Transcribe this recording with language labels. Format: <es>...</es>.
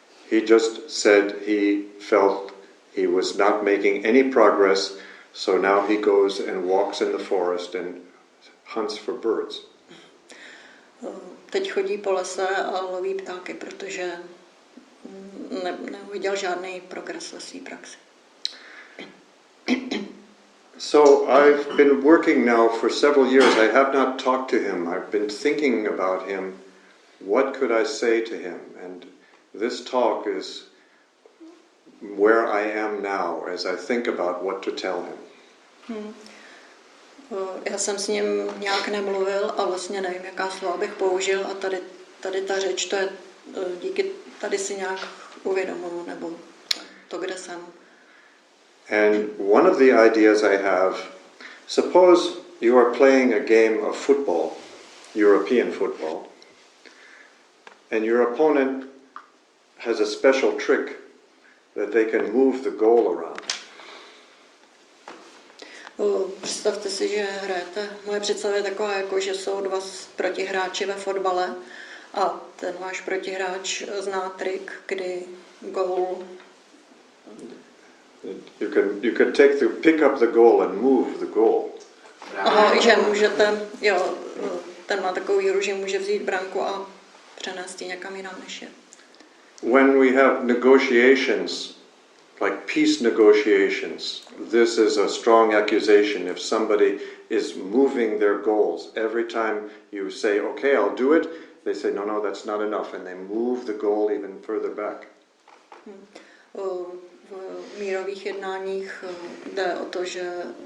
<en>He just said he felt he was not making any progress, so now he goes and walks in the forest and hunts for birds.</en> <cs>Teď chodí po lese a loví ptáky, protože neuviděl žádný progres ve své praxi.</cs> <en>So I've been working now for several years. I have not talked to him. I've been thinking about him. What could I say to him? And this talk is where I am now as I think about what to tell him.</en> <cs>Já jsem s ním nějak nemluvil a vlastně nevím, jaká slova bych použil a tady ta řeč, to je díky tady si nějak uvědomuji, nebo to, kde jsem.</cs> <en>And one of the ideas I have, suppose you are playing a game of football, European football, and your opponent has a special trick that they can move the goal around.</en> <cs>Představte si, že hrajete. Moje představa je taková, jako, že jsou dva protihráči ve fotbale a ten váš protihráč zná trik, kdy gól.</cs> <en>You can pick up the goal and move the goal.</en> <cs>Aha, že můžete, jo, ten má takovou hru, že může vzít branku a přenést ji někam jinam než je.</cs> <en>When we have negotiations, like peace negotiations, this is a strong accusation. If somebody is moving their goals, every time you say, okay, I'll do it, they say, no, that's not enough, and they move the goal even further back.</en> <cs>V mírových jednáních jde o to, že</cs>